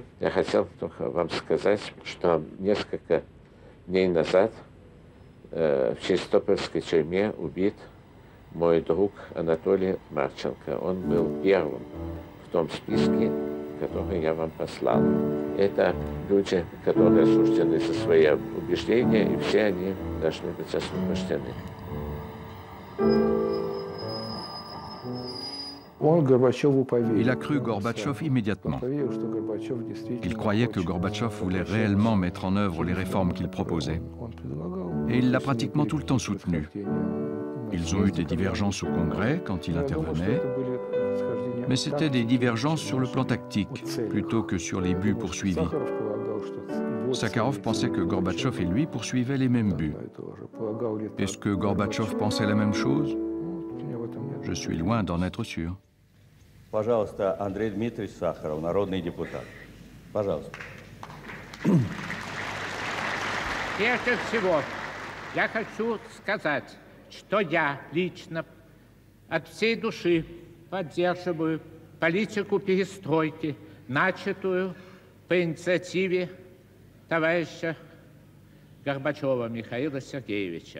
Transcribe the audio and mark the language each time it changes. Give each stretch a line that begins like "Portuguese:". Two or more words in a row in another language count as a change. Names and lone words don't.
Russian: Я хотел только вам сказать, что несколько дней назад в Чистопольской тюрьме убит мой друг Анатолий Марченко. Он был первым в том списке, который я вам послал. Это люди, которые осуждены за свои убеждения, и все они должны быть освобождены.
French: Il a cru Gorbatchev immédiatement. Il croyait que Gorbatchev voulait réellement mettre en œuvre les réformes qu'il proposait. Et il l'a pratiquement tout le temps soutenu. Ils ont eu des divergences au Congrès quand il intervenait, mais c'était des divergences sur le plan tactique, plutôt que sur les buts poursuivis. Sakharov pensait que Gorbatchev et lui poursuivaient les mêmes buts. Est-ce que Gorbatchev pensait la même chose? Je suis loin d'en être sûr.
Russian: Пожалуйста, Андрей Дмитриевич Сахаров, народный депутат. Пожалуйста. Прежде всего, я хочу сказать, что я лично от всей души поддерживаю политику перестройки, начатую по инициативе товарища Горбачева Михаила Сергеевича.